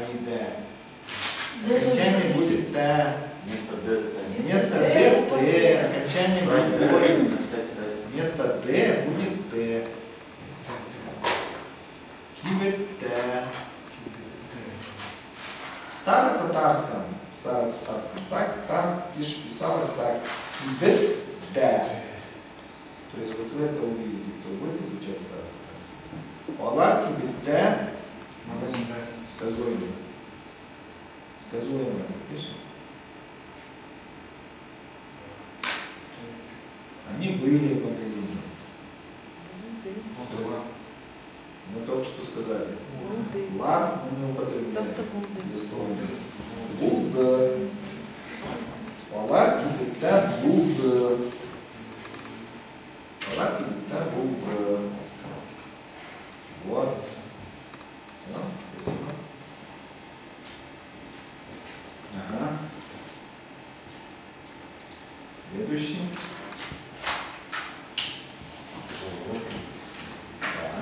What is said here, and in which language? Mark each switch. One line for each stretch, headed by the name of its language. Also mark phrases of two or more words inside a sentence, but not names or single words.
Russian: или Д. Окончание будет Т. Вместо Д. Вместо Д, Т. Окончание будет Ой. Вместо Д будет Т. Кибет-Т. В старотатарском так, там писалось так. Кибет-Т. То есть вот вы это увидите, кто будет изучать старотатарский.
Tatar: Олар кибет-Т.
Russian: Сказуемое. Сказуемое это пишем. Они были в магазине. Мы только что сказали. Лар мы не употребляем. Булда.
Tatar: Олар кибет-Т булда. Олар кибет-Т булда.
Russian: Вот. Спасибо. Ага. Следующий. Да.